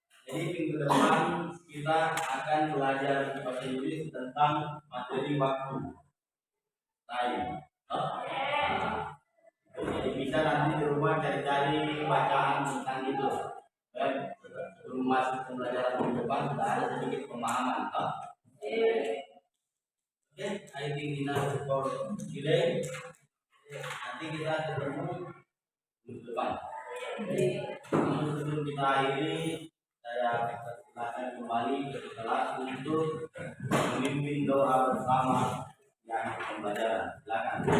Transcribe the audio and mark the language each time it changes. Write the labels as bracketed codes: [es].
[id] Jadi minggu depan kita akan belajar bahasa Inggris tentang materi waktu, time. Jadi bisa nanti di rumah cari-cari bacaan tentang itu. Sebelum masuk pembelajaran minggu depan sudah ada sedikit pemahaman. [en] Oke, I think enough for today. [id] Nanti kita ketemu minggu depan. Namun sebelum kita akhiri, saya silakan kembali ke kelas untuk memimpin doa bersama yang pembelajaran. Silakan.